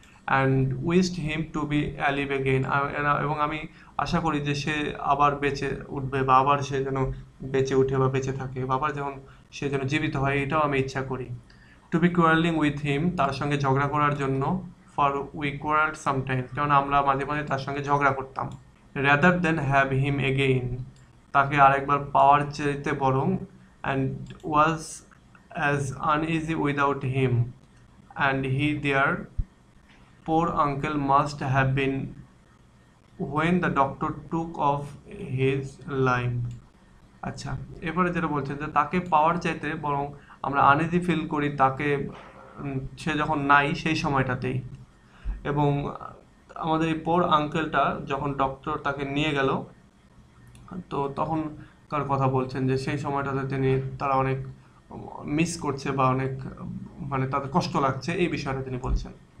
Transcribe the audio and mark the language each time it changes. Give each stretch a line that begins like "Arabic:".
English: and wished him to be alive again,
Bangla: এবং আমি আশা করি যে সে আবার বেঁচে উঠবে, বা আবার সে যেন বেঁচে উঠে বা বেঁচে থাকে, বা আবার যেমন সে যেন জীবিত হয়, এটাও আমি ইচ্ছা করি।
English: to be quarrelling with him,
Bangla: তার সঙ্গে ঝগড়া করার জন্য।
English: for we quarrelled sometimes,
Bangla: কারণ আমরা মাঝে মাঝে তার সঙ্গে ঝগড়া করতাম।
English: rather than have him again,
Bangla: তাকে আরেকবার পাওয়ার চাইতে বরং।
English: And was as uneasy without him, and he there poor uncle must have been when the doctor took off his life.
Bangla: আচ্ছা, এবারে যেটা বলছে যে তাকে পাওয়ার চাইতে বরং আমরা আনইজি ফিল করি তাকে, সে যখন নাই সেই সময়টাতেই। এবং আমাদের এই পোর আঙ্কেলটা যখন ডক্টর তাকে নিয়ে গেল, তো তখনকার কথা বলছেন যে সেই সময়টাতে তারা অনেক মিস করছে, বা অনেক মানে তাদের কষ্ট লাগছে, এই বিষয়টা তিনি বলছেন।